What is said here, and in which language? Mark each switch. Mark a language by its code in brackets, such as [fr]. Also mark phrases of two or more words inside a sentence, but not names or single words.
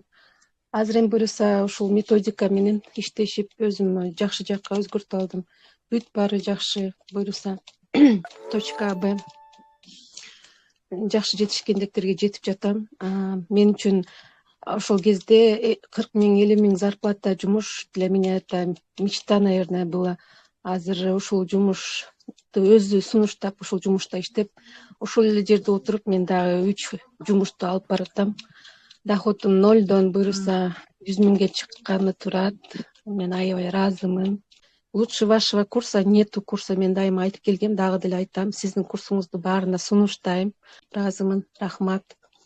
[ky] Азыр эми буюрса ушул методика менен иштешип өзүмдү жакшы жакка өзгөртүп алдым. Бүт баары жакшы буюрса. Точка Б жакшы жетишкендиктерге жетип жатам. Мен үчүн ошол кезде 40 000, 50 000 зарплата жумуш [ru] для меня это мечта, наверное, была. [ky] Азыр ушул жумушту өзү сунуштап, ушул жумушта иштеп, ушул эле жерде отуруп мен дагы 3 жумушту алып баратам. Доходум 0дон буюрса 100 000ге чыкканы турат. Мен аябай ыраазымын. [ru] Лучше вашего курса нету курса. [ky] Мен дайыма айтып келгем, дагы деле айтам. Сиздин курсуңузду баарына сунуштайм. Ыраазымын. Рахмат.